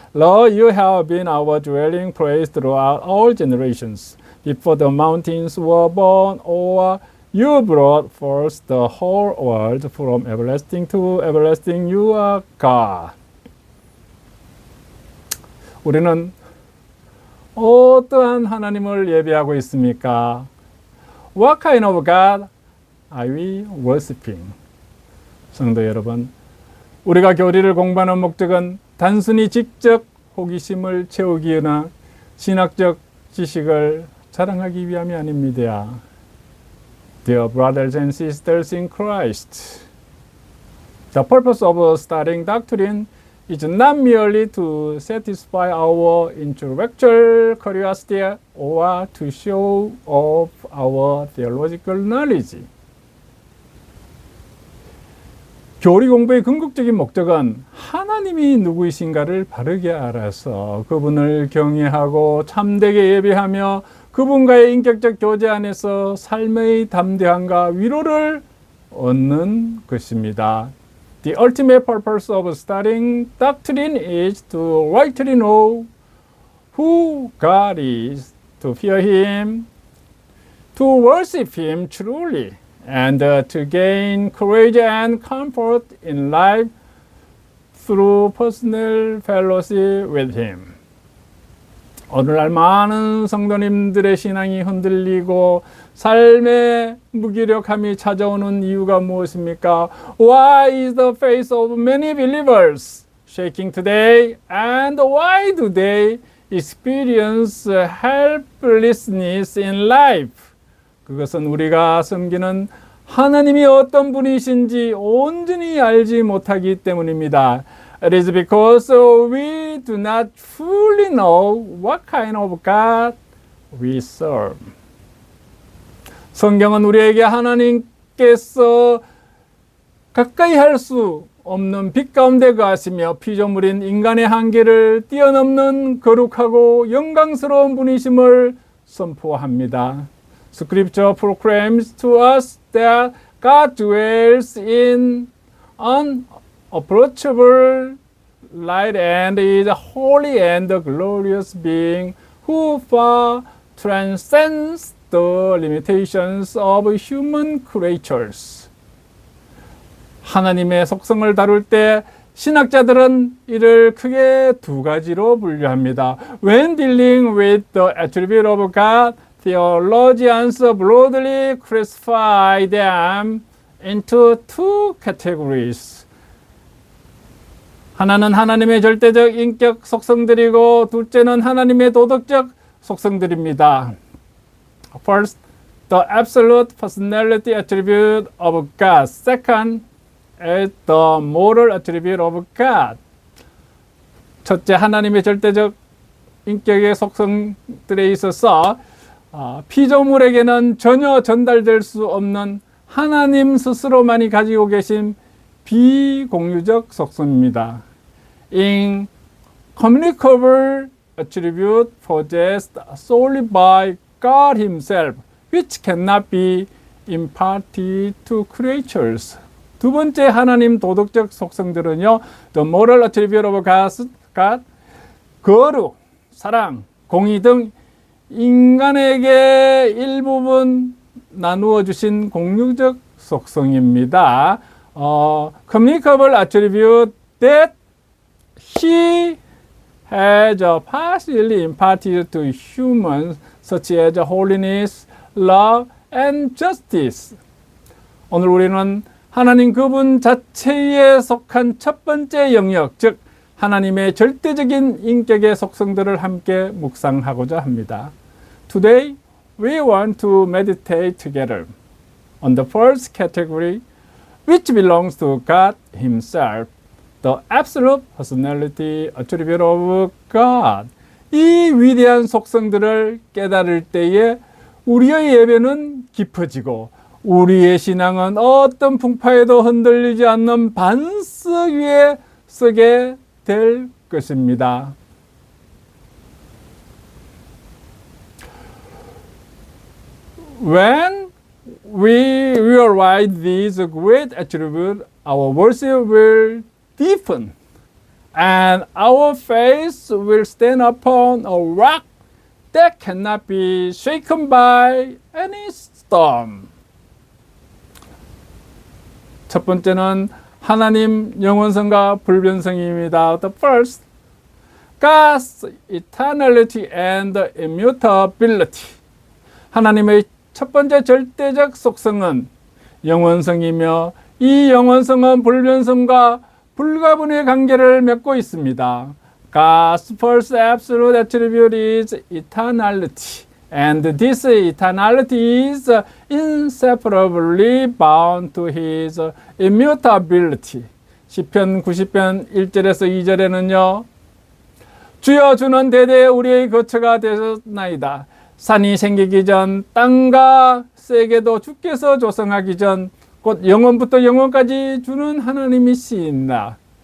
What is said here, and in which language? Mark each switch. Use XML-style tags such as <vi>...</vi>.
<en>Lord, you have been our dwelling place throughout all generations. Before the mountains were born, or you brought forth the whole world from everlasting to everlasting. You are God.</en> <ko>우리는 어떠한 하나님을 예배하고 있습니까?</ko> <en>What kind of God are we worshiping?</en> <ko>성도 여러분, 우리가 교리를 공부하는 목적은 단순히 지적 호기심을 채우기나 신학적 지식을 자랑하기 위함이 아닙니다.</ko> <en>Dear brothers and sisters in Christ, the purpose of studying doctrine is not merely to satisfy our intellectual curiosity or to show off our theological knowledge.</en> <ko>교리 공부의 궁극적인 목적은 하나님이 누구이신가를 바르게 알아서 그분을 경외하고 참되게 예배하며 그분과의 인격적 교제 안에서 삶의 담대함과 위로를 얻는 것입니다.</ko> <en>The ultimate purpose of studying doctrine is to rightly know who God is, to fear Him, to worship Him truly, and to gain courage and comfort in life through personal fellowship with Him.</en> <ko>오늘날 많은 성도님들의 신앙이 흔들리고 삶의 무기력함이 찾아오는 이유가 무엇입니까?</ko> <en>Why is the faith of many believers shaking today? And why do they experience helplessness in life?</en> <ko>그것은 우리가 섬기는 하나님이 어떤 분이신지 온전히 알지 못하기 때문입니다.</ko> <en>It is because we do not fully know what kind of God we serve.</en> <ko>성경은 우리에게 하나님께서 가까이 할 수 없는 빛 가운데 거하시며 피조물인 인간의 한계를 뛰어넘는 거룩하고 영광스러운 분이심을 선포합니다.</ko> <en>Scripture proclaims to us that God dwells in unapproachable light and is holy and glorious being who far transcends the limitations of human creatures.</en> <ko>하나님의 속성을 다룰 때 신학자들은 이를 크게 두 가지로 분류합니다.</ko> <en>When dealing with the attribute of God, theologians broadly classify them into two categories.</en> <ko>하나는 하나님의 절대적 인격 속성들이고 둘째는 하나님의 도덕적 속성들입니다.</ko> <en>First, the absolute personality attribute of God. Second, is the moral attribute of God.</en> <ko>첫째, 하나님의 절대적 인격의 속성들에 있어서 피조물에게는 전혀 전달될 수 없는 하나님 스스로만이 가지고 계신 비공유적 속성입니다.</ko> <en>Incommunicable attribute possessed solely by God Himself, which cannot be imparted to creatures.</en> <ko>두 번째 하나님 도덕적 속성들은요,</ko> <en>the moral attribute of God,</en> <ko>거룩, 사랑, 공의 등 인간에게 일부분 나누어 주신 공유적 속성입니다.</ko> <en>Communicable attribute that He has partially imparted to humans, such as holiness, love, and justice.</en> <ko>오늘 우리는 하나님 그분 자체에 속한 첫 번째 영역, 즉 하나님의 절대적인 인격의 속성들을 함께 묵상하고자 합니다.</ko> <en>Today, we want to meditate together on the first category, which belongs to God Himself, the absolute personality attribute of God.</en> <ko>이 위대한 속성들을 깨달을 때에 우리의 예배는 깊어지고 우리의 신앙은 어떤 풍파에도 흔들리지 않는 반석 위에 서게 될 것입니다.</ko> <en>When we realize these great attributes, our worship will deepen and our faith will stand upon a rock that cannot be shaken by any storm.</en> <ko>첫 번째는 하나님 영원성과 불변성입니다.</ko> <en>The first, God's eternality and immutability.</en> <ko>하나님의 첫 번째 절대적 속성은 영원성이며 이 영원성은 불변성과 불가분의 관계를 맺고 있습니다.</ko> <en>God's first absolute attribute is eternality. And this eternality is inseparably bound to His immutability.</en> <ko>시편 90편 1절에서 2절에는요. 주여 주는 대대 우리의 거처가 되셨나이다. 산이 생기기 전 땅과 세계도 주께서 조성하기 전 곧 영원부터 영원까지 주는 하나님이시다.</ko>